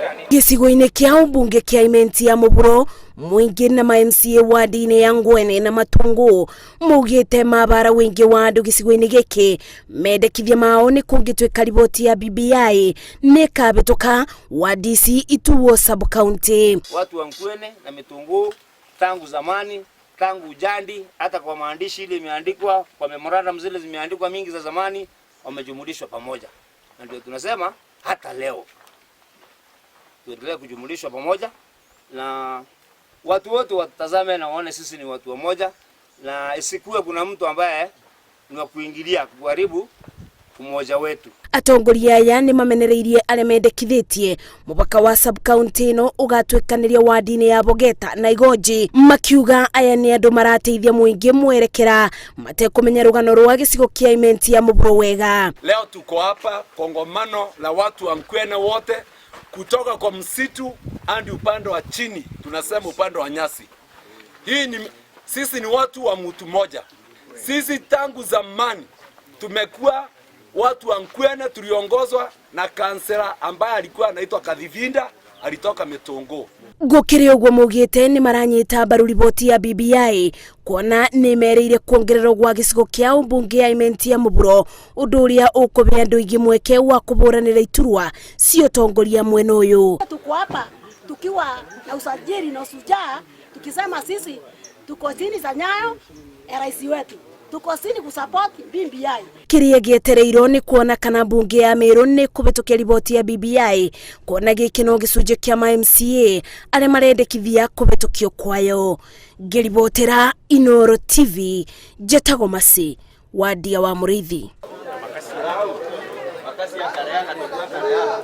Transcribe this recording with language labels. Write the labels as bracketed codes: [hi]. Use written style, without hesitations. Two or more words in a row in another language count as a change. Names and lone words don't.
[ki] Gicigo-ini kia umbunge kia Imenti ya Muburo, mwingi na ma-MCA wadi-ini ya Ngwene na Matungu mugite mabara wingi wa andu gicigo-ini giki mendekithia mao ni kungitwika riboti ya BBI ni kabituka wadi ici ituo sub-county. [sw] Watu wa Ngwene na Matungu tangu zamani, tangu jadi, hata kwa maandishi ile imeandikwa kwa memorandum zile zimeandikwa mingi za zamani, wamejumulishwa pamoja. Na ndio tunasema hata leo tuendelee kujumulishwa pamoja na watu wote watazame na waone sisi ni watu wamoja, na isikuwe kuna mtu ambaye ni wa kuingilia kuharibu umoja wetu. [ki] Atongoria aya ni mamenereirie aria mendekithitie mupaka wa sub-county no ugatwikaniria wadi-ini ya Bogeta na Igoji, makiuga aya ni andu marateithia muingi mwerekera matekumenya rugano rwa gicigo kia Imenti ya Muburo wega. [sw] Leo tuko hapa kongomano la watu wa Ngwene wote kutoka kwa msitu hadi upande wa chini, tunasema upande wa nyasi. Sisi ni watu wa mtu moja. Sisi tangu zamani tumekuwa watu wa Ngwene, tuliongozwa na kansela ambaye alikuwa anaitwa Kathivinda, alitoka Matungu. [ki] Gukiri uguo mugite ni maranyita mbaru riboti ya BBI kuona ni mereire kuongererwo gwa gicigo kia umbunge ya Imenti ya Muburo, undu uria ukubea andu ingi mweke wa kuburanira iturwa sio tongoria mwena uyu. [sw] Tuko hapa tukiwa na usajili na usujaa, tukisema sisi tuko chini za nyayo ya rais wetu, tuko chini kusupport BBI. [ki] Kiria gietereirwo ni kuona kana bunge ya Meru ni kubitukia riboti ya BBI kuona giki no gicunje kia ma-MCA aria marendekithia kubitukio kwayo. Ngiribotera Inooro TV, Njetago Masi, wadi ya wa Muriithi.